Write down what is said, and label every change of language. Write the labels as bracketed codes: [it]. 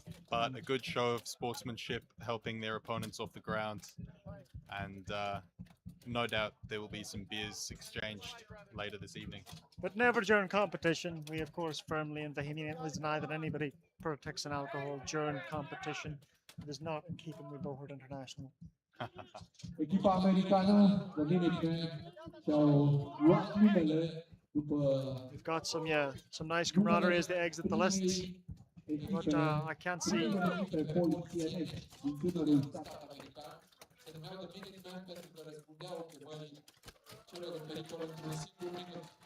[en] But a good show of sportsmanship, helping their opponents off the ground. And no doubt there will be some beers exchanged later this evening. But never during competition. We, of course, firmly and vehemently deny that anybody partakes in alcohol during competition. It is not in keeping with Buhurt International. [ro] Echipa americană, the Minutemen, și-au luat numele după [en] We've got some nice camaraderie as they exit the lists. But I can't see. [ro] dintre polițienești din tânărul stat american. Se numeau de Minutemen pentru că răspundeau chemării celor în pericol într-un singur minut.